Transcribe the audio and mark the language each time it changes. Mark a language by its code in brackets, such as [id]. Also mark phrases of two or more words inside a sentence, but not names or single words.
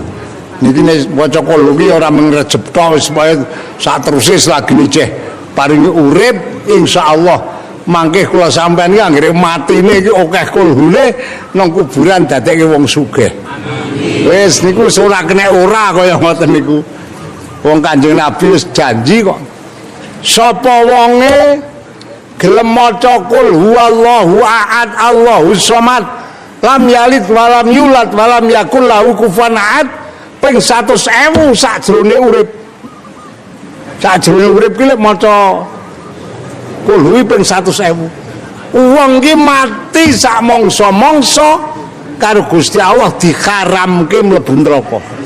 [jv] Niki nek maca kulhu ki ora mung Rejab tok wis sak teruse selagi ceh paringi urip insyaallah mangke kula sampean ki anggere matine iki akeh kulhune nang kuburan dadekke wong sugih. Wis niku ora kena ora kaya ngoten niku. Wong Kanjeng Nabi wis janji kok. Sapa wonge gelem maca [ar] قل هو الله أحد الله الصمد لم يلد ولم يولد ولم يكن له كفوا أحد [jv] ping 100.000 sakjroning urip. Sakjroning urip ki lek maca [ar] قل هو [jv] ping 100.000. Wong ki mati sak mangsa-mangsa karo Gusti Allah diharamke mlebu neraka.